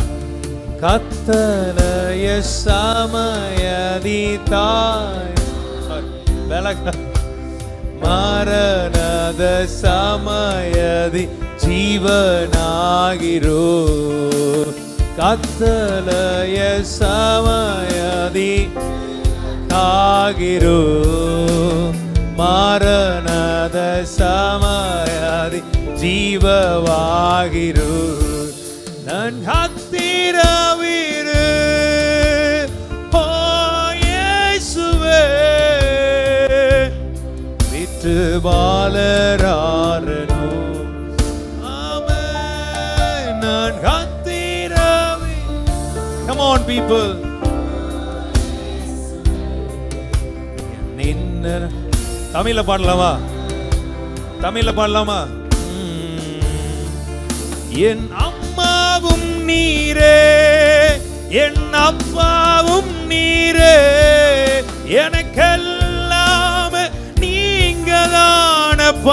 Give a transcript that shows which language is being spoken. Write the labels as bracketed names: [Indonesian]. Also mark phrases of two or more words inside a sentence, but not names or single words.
[Kannada] ಕತ್ತಲೆಯ ಸಮಯದಿ ತಾಯಿ ಮರಣದ ಸಮಯದಿ ಜೀವನಾಗಿರು. ಕತ್ತಲೆಯ ಸಮಯದಿ ಆಗಿರು ಮರಣದ ಸಮಯದಿ ಜೀವವಾಗಿರು. ನನ್ನ ಹತ್ತಿರವಿರು ಓ ಯೇಸುವೆ. ಬಿಟ್ಟು ಬಾಳಲಾರನು ಆಮೆನ್. ನನ್ನ ಹತ್ತಿರವಿರು. [English] Come on people. [Tamil] தமிழ்ல பாடலாமா? தமிழ்ல பாடலாமா? என் அம்மாவும் நீரே, என் அப்பாவும் நீரே, எனக்கெல்லாம் நீங்க தானப்பா.